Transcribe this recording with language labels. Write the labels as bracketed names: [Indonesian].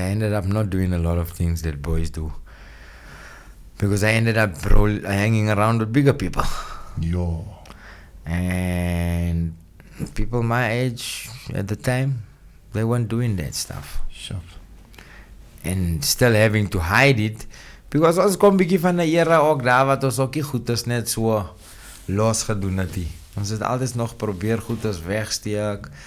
[English] I ended up not doing a lot of things that boys do. Because I ended up hanging around with bigger people. Yo. And people my age at the time, they weren't doing that stuff. Sure. And still having to hide it. [Afrikaans] Because ons kom bietjie van 'n era ook daar wat ons ook nie goed is net so los gedoen het nie. Ons het altyd nog probeer goed as wegsteek.